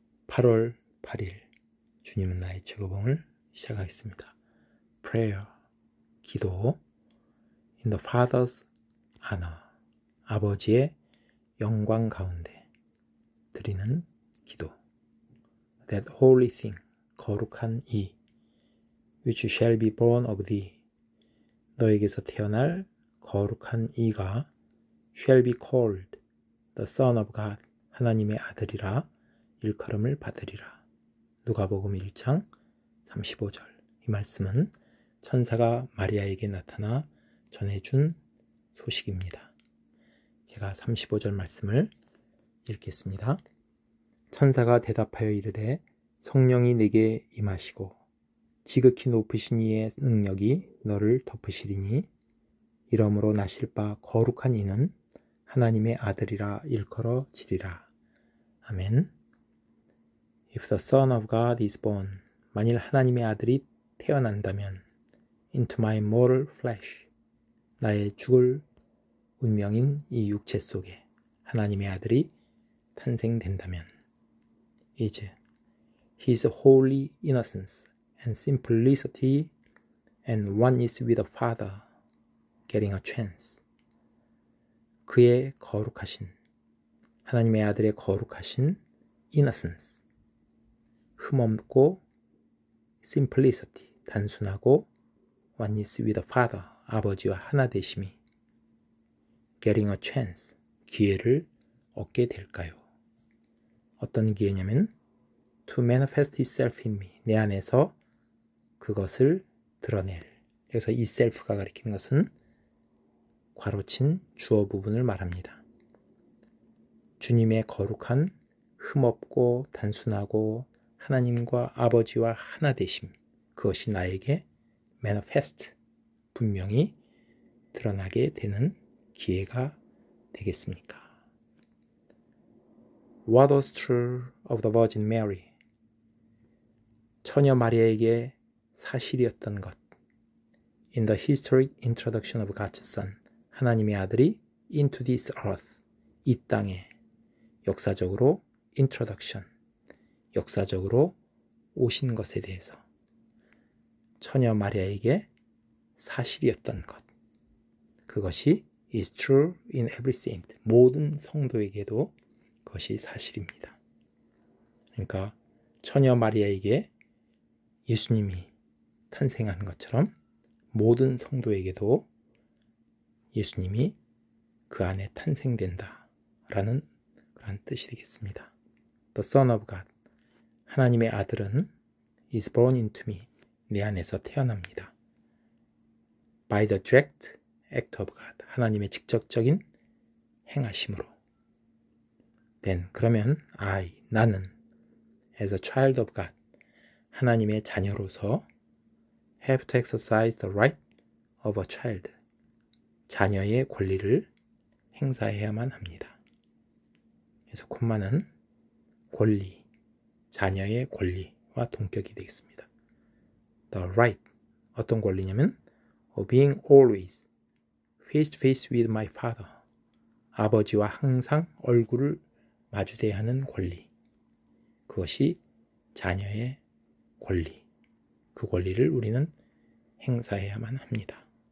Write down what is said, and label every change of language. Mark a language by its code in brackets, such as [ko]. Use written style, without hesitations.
[ko] 8월 8일 주님은 나의 즐거움을 시작하겠습니다. [en] Prayer, [ko] 기도. [en] In the Father's honor, [ko] 아버지의 영광 가운데 드리는 기도. [en] That holy thing, [ko] 거룩한 이, [en] which shall be born of thee, [ko] 너에게서 태어날 거룩한 이가 [en] shall be called the Son of God, [ko] 하나님의 아들이라 일컬음을 받으리라. 누가복음 1장 35절. 이 말씀은 천사가 마리아에게 나타나 전해준 소식입니다. 제가 35절 말씀을 읽겠습니다. 천사가 대답하여 이르되 성령이 네게 임하시고 지극히 높으신 이의 능력이 너를 덮으시리니 이러므로 나실 바 거룩한 이는 하나님의 아들이라 일컬어지리라. 아멘. [en] If the Son of God is born, [ko] 만일 하나님의 아들이 태어난다면 [en] into my mortal flesh, [ko] 나의 죽을 운명인 이 육체 속에 하나님의 아들이 탄생된다면 [en] is his holy innocence and simplicity and oneness with the Father getting a chance. [ko] 그의 거룩하신 하나님의 아들의 거룩하신 innocence, 흠없고 simplicity, 단순하고 [en] oneness with the Father, [ko] 아버지와 하나 되심이 [en] getting a chance, [ko] 기회를 얻게 될까요? 어떤 기회냐면 [en] to manifest itself in me, [ko] 내 안에서 그것을 드러낼. 그래서 이 self가 가리키는 것은 괄호친 주어 부분을 말합니다. 주님의 거룩한 흠없고 단순하고 하나님과 아버지와 하나 되심, 그것이 나에게 manifest, 분명히 드러나게 되는 기회가 되겠습니까? [en] What was true of the Virgin Mary? [ko] 처녀 마리아에게 사실이었던 것. [en] In the historic introduction of God's Son, [ko] 하나님의 아들이 [en] into this earth, [ko] 이 땅에 역사적으로 introduction, 역사적으로 오신 것에 대해서 처녀 마리아에게 사실이었던 것, 그것이 [en] is true in every saint, [ko] 모든 성도에게도 그것이 사실입니다. 그러니까 처녀 마리아에게 예수님이 탄생한 것처럼 모든 성도에게도 예수님이 그 안에 탄생된다 라는 그런 뜻이 되겠습니다. [en] The Son of God, [ko] 하나님의 아들은 [en] is born into me, [ko] 내 안에서 태어납니다. [en] By the direct act of God, [ko] 하나님의 직접적인 행하심으로. [en] Then, [ko] 그러면 나는 [en] as a child of God, [ko] 하나님의 자녀로서 [en] have to exercise the right of a child, [ko] 자녀의 권리를 행사해야만 합니다. 그래서 콤마는 권리, 자녀의 권리와 동격이 되겠습니다. [en] The right, [ko] 어떤 권리냐면 [en] of being always face to face with my father, [ko] 아버지와 항상 얼굴을 마주대야 하는 권리, 그것이 자녀의 권리, 그 권리를 우리는 행사해야만 합니다.